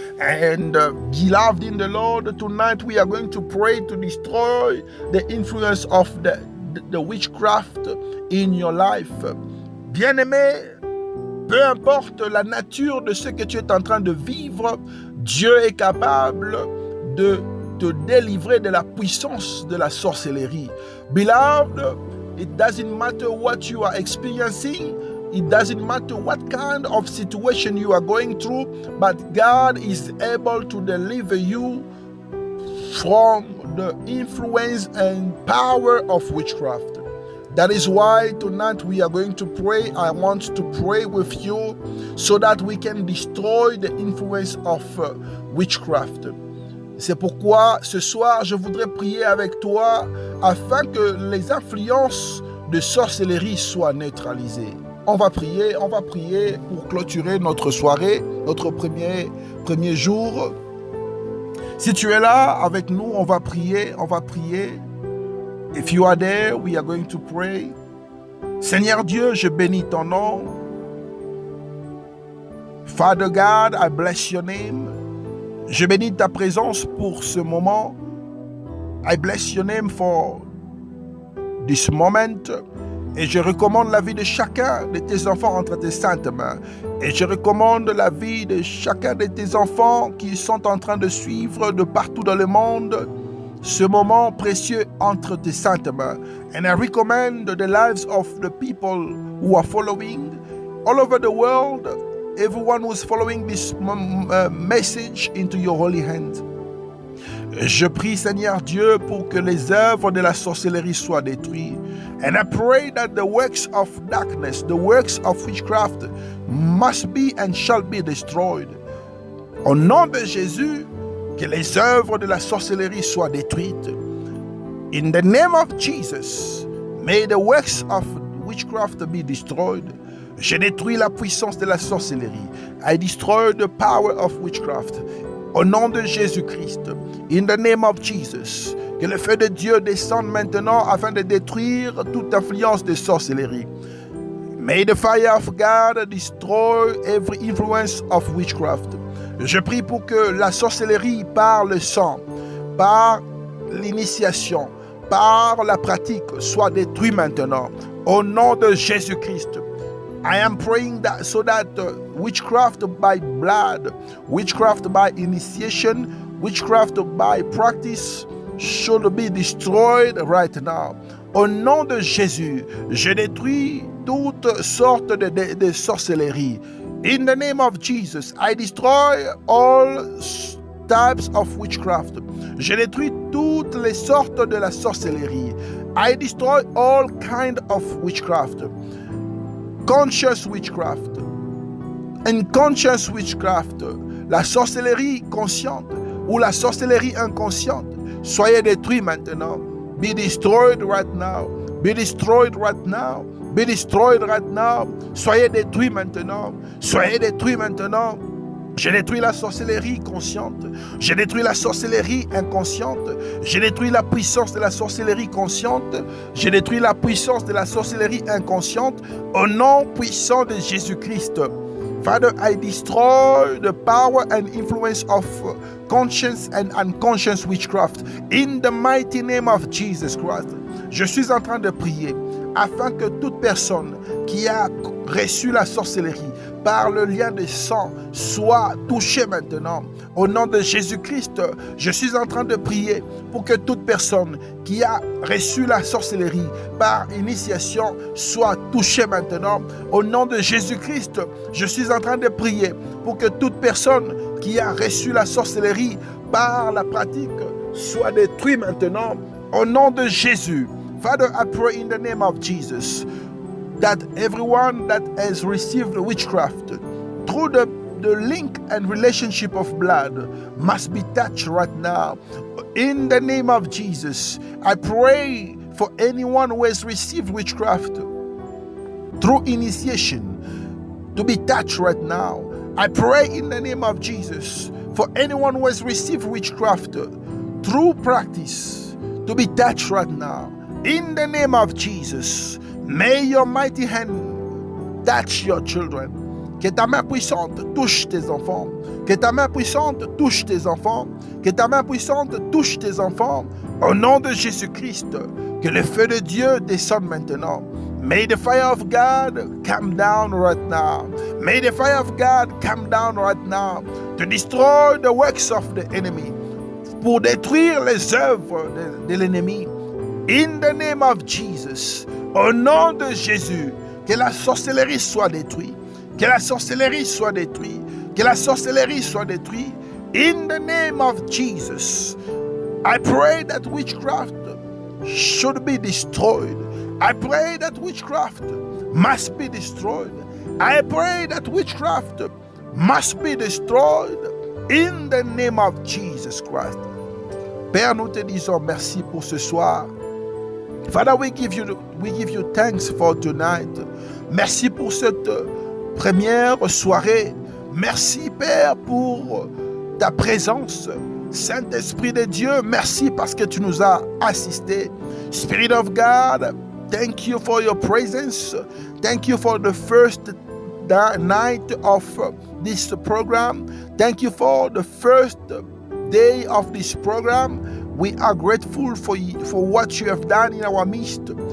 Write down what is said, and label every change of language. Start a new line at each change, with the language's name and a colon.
English: And beloved in the Lord, tonight we are going to pray to destroy the influence of the witchcraft in your life.
French: Bien-aimé, peu importe la nature de ce que tu es en train de vivre, Dieu est capable de te délivrer de la puissance de la sorcellerie.
English: Beloved, it doesn't matter what you are experiencing. It doesn't matter what kind of situation you are going through, but God is able to deliver you from the influence and power of witchcraft. That is why tonight we are going to pray. I want to pray with you so that we can destroy the influence of witchcraft.
French: C'est pourquoi ce soir, je voudrais prier avec toi afin que les influences de sorcellerie soient neutralisées. On va prier pour clôturer notre soirée, notre premier jour. Si tu es là avec nous, on va prier.
English: If you are there, we are going to pray.
French: Seigneur Dieu, je bénis ton nom.
English: Father God, I bless your name.
French: Je bénis ta présence pour ce moment.
English: I bless your name for this moment.
French: Et je recommande la vie de chacun de tes enfants entre tes saintes mains. Et je recommande la vie de chacun de tes enfants qui sont en train de suivre de partout dans le monde ce moment précieux entre tes saintes mains.
English: And I recommend the lives of the people who are following all over the world, everyone who is following this message into your holy hand.
French: Je prie, Seigneur Dieu, pour que les œuvres de la sorcellerie soient détruites.
English: And I pray that the works of darkness, the works of witchcraft must be and shall be destroyed.
French: Au nom de Jésus, que les œuvres de la sorcellerie soient détruites.
English: In the name of Jesus, may the works of witchcraft be destroyed.
French: Je détruis la puissance de la sorcellerie.
English: I destroy the power of witchcraft.
French: Au nom de Jésus-Christ,
English: in the name of Jesus,
French: que le feu de Dieu descende maintenant afin de détruire toute influence de sorcellerie.
English: May the fire of God destroy every influence of witchcraft.
French: Je prie pour que la sorcellerie par le sang, par l'initiation, par la pratique soit détruite maintenant. Au nom de Jésus-Christ.
English: I am praying that so that witchcraft by blood, witchcraft by initiation, witchcraft by practice should be destroyed right now.
French: Au nom de Jésus, je détruis toutes sortes de sorcellerie.
English: In the name of Jesus, I destroy all types of witchcraft.
French: Je détruis toutes les sortes de la sorcellerie.
English: I destroy all kind of witchcraft. Conscious witchcraft, unconscious witchcraft,
French: la sorcellerie consciente ou la sorcellerie inconsciente, soyez détruits maintenant.
English: Be destroyed right now. Be destroyed right now. Be destroyed right now.
French: Soyez détruits maintenant. Soyez détruits maintenant. Je détruis la sorcellerie consciente. Je détruis la sorcellerie inconsciente. Je détruis la puissance de la sorcellerie consciente. Je détruis la puissance de la sorcellerie inconsciente au nom puissant de Jésus-Christ.
English: Father, I destroy the power and influence of conscious and unconscious witchcraft in the mighty name of Jesus Christ.
French: Je suis en train de prier afin que toute personne qui a reçu la sorcellerie par le lien de sang soit touchée maintenant. Au nom de Jésus-Christ, je suis en train de prier pour que toute personne qui a reçu la sorcellerie par initiation soit touchée maintenant. Au nom de Jésus-Christ, je suis en train de prier pour que toute personne qui a reçu la sorcellerie par la pratique soit détruite maintenant. Au nom de Jésus.
English: Father, I pray in the name of Jesus that everyone that has received witchcraft through the link and relationship of blood must be touched right now. In the name of Jesus, I pray for anyone who has received witchcraft through initiation to be touched right now. I pray in the name of Jesus for anyone who has received witchcraft through practice to be touched right now. In the name of Jesus, may your mighty hand touch your children.
French: Que ta main puissante touche tes enfants. Que ta main puissante touche tes enfants. Que ta main puissante touche tes enfants. Au nom de Jésus-Christ, que le feu de Dieu descende maintenant.
English: May the fire of God come down right now. May the fire of God come down right now to destroy the works of the enemy.
French: Pour détruire les œuvres de l'ennemi.
English: In the name of Jesus,
French: au nom de Jésus, que la sorcellerie soit détruite, que la sorcellerie soit détruite, que la sorcellerie soit détruite.
English: In the name of Jesus, I pray that witchcraft should be destroyed. I pray that witchcraft must be destroyed. I pray that witchcraft must be destroyed in the name of Jesus Christ.
French: Père, nous te disons merci pour ce soir.
English: Father, we give you thanks for tonight.
French: Merci pour cette première soirée. Merci, Père, pour ta présence. Saint-Esprit de Dieu, merci parce que tu nous as assistés.
English: Spirit of God, thank you for your presence. Thank you for the first night of this program. Thank you for the first day of this program. We are grateful for what you have done in our midst.